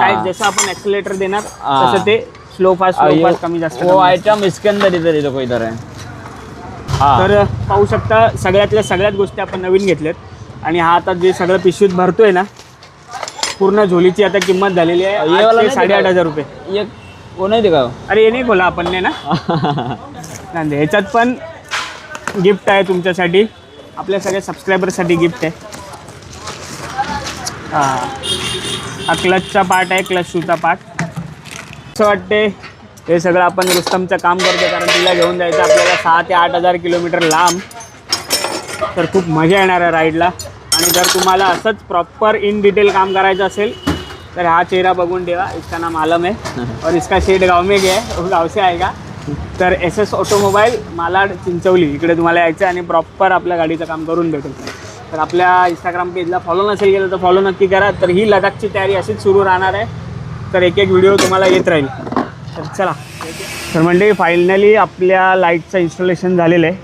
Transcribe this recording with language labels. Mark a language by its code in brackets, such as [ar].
[mr] काय जसं आपण एक्सेलेटर देणार [hi] हाँ. [mr] तसं ते स्लो फास्ट कमी जास्त [hi] वो आइटम इसके अंदर इधर इधर है. हाँ. [mr] तर पाहू शकता सगळ्यातल्या सगळ्याच गोष्टी आपण नवीन घेतल्यात. आणि हा आता जे सगळं पिशवीत भरतोय ना पूर्ण झोलीची आता किंमत झालेली आहे [hi] ये वाला नहीं [mr] 8,500 रुपये. [hi] ये वो नहीं दिखाओ. [mr] अरे हे नाही खोला आपण ने ना. नाही ह्याच्यात पण गिफ्ट आहे तुमच्यासाठी, आपल्या सगळ्या सबस्क्रायबरसाठी गिफ्ट आहे. हा क्लचचा पार्ट आहे, क्लच शूचा पार्ट. असं वाटते हे सगळं आपण रुस्तमचं काम करतो, कारण तिला घेऊन जायचं आपल्याला 6,000 ते 8,000 किलोमीटर लांब. तर खूप मजा येणार आहे राईडला. आणि जर तुम्हाला असंच प्रॉपर इन डिटेल काम करायचं असेल तर हा चेहरा बघून ठेवा. [hi] इसका नाम आलम है और इसका शेड गाव में गया है, वो गाव से आएगा. [mr] तर SS ऑटोमोबाईल मालाड चिंचवली इकडे तुम्हाला यायचं आणि प्रॉपर आपल्या गाडीचं काम करून भेटेल. तर आपल्या इंस्टाग्राम पेजला फॉलो नसेल केलं तर फॉलो नक्की करा. तर ही लडाखची तयारी अशीच सुरू राहणार आहे. तर एक व्हिडिओ तुम्हाला येत राहील. तर चला. तर म्हणजे फायनली आपल्या लाईटचं इन्स्टॉलेशन झालेलं आहे.